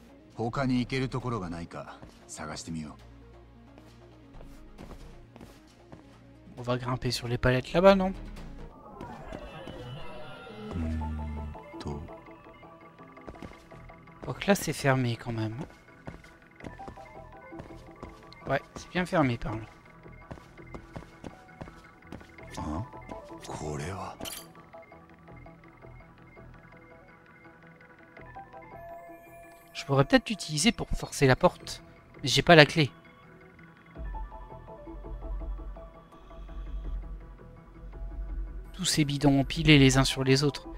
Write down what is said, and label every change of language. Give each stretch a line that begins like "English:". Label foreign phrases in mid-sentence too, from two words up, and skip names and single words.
Japanese: 他に行けるところがないか探してみよ
French: On va grimper sur les palettes là-bas, non?
Japanese: う。と
French: Donc là, c'est fermé quand même. Ouais, c'est bien fermé par là.
Japanese: あ、これは。
French: Je pourrais peut-être l'utiliser pour forcer la porte, mais j'ai pas la clé. Tous ces bidons empilés les uns sur les autres.